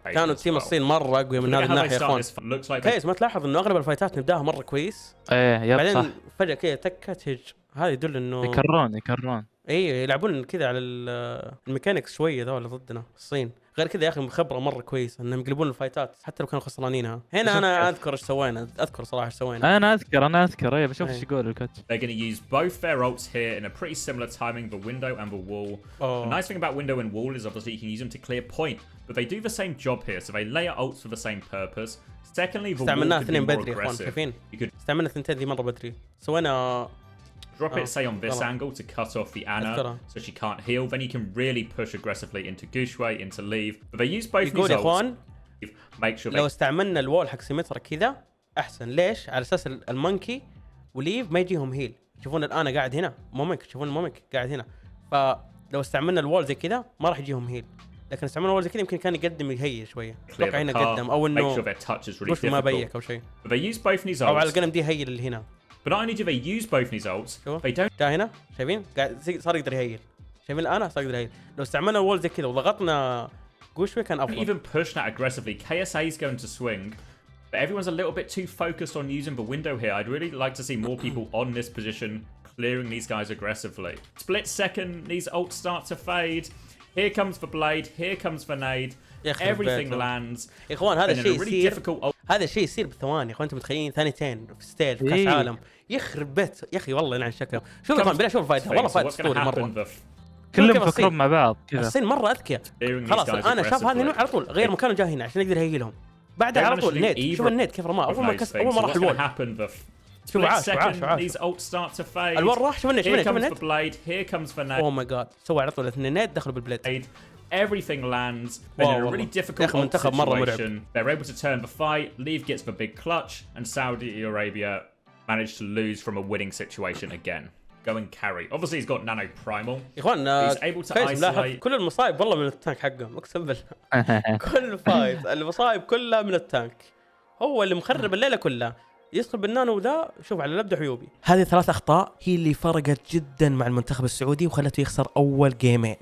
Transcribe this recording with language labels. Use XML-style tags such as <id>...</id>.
<ar>كانوا تيم الصين مره اقوياء من هذه الناحيه يا اخوان. كيس ما تلاحظ انه اغلب الفايتات نبداها مره كويس بعدين فجاه كذا تكه تهج، هذا يدل انه يكررون يلعبون كذا على الميكانيكس شويه ذول ضدنا الصين. غير كذا يا اخي خبره مره كويسه انهم يقلبون الفايتات حتى لو كانوا خسرانينها. هنا انا اذكر ايش سوينا، اذكر صراحه ايش سوينا. انا اذكر بشوف ايش يقول الكوتش.</ar> <en>They're going to use both their ults here in a pretty similar timing, the window and the wall. The nice thing about window and wall is obviously you can use them to clear point, but they do the same job here, so they layer ults for the same purpose. Secondly, the wall could be more aggressive.</en> <ar>استعملنا ثنتين ذي مره بدري. سوينا</ar> <en>drop it, say, on this angle to cut off the Ana so she can't heal. Then you can really push aggressively into Gushway, into Leave. But they use both these ults. Make sure</en> <ar>لو استعملنا الوول حق سيمترا كذا أحسن. ليش؟ على أساس المونكي وليف ما يجيهم هيل. شوفون الآن قاعد هنا موميك، شوفون الموميك قاعد هنا، فلو استعملنا الوول زي كذا ما راح يجيهم هيل. لكن استعملنا الوول زي كذا يمكن كان يقدم يهيل شوية. اتوقع هنا قدم أو إنه مش ما بيك أو شيء. أو على القلم دي هيل اللي هنا.</ar> <en>But not only do they use both these ults, they don't.</en> <ar>هنا شايفين قاعد صار يقدر يهيل، شايفين الآن صار يقدر يهيل. لو استعملنا الوول زي كذا وضغطنا جوشوي كان أفضل.</ar> <en>Even push that aggressively. Kayeosee is going to swing, but everyone's a little bit too focused on using the window here. I'd really like to see more people on this position clearing these guys aggressively. Split second, these ults start to fade. Here comes the blade, here comes the nade. Everything lands.</en> <ar>يا إخوان هذا الشيء يصير، هذا الشيء يصير بثواني. اخوان انتم متخيلين ثانيتين في ستيج في كاس عالم يخرب بيت يا اخي والله يلعن شكله. شوف يا بلا شوف الفايت والله فايت اسطوري مره، كلهم يفكرون مع بعض كذا. الصين مره اذكياء. خلاص انا شاف هذا على طول غير مكانه جاء هنا عشان يقدر يهيلهم. بعدها على طول نيت، شوف النيت كيف رماه اول ما راح الوول. شوف عاش الوول راح. شوف النيت</ar> <en>oh my God</en> <ar>سوى على طول اثنين نيت دخلوا بالبليد.</ar> <en>Everything lands, but in a really difficult situation, they're able to turn the fight. Leave gets the big clutch, and Saudi Arabia managed to lose from a winning situation again. Going carry. Obviously, he's got nano primal. He's able to isolate.</en> <ar>كل المصايب والله من التانك حقه، اقسم بالله. كل فايت المصايب كلها من التانك، هو اللي مخرب الليله كلها. يدخل بالنانو ذا شوف على لبد حيوبي. هذه 3 أخطاء هي اللي فرقت جدا مع المنتخب السعودي وخلته يخسر أول جيمين.</ar>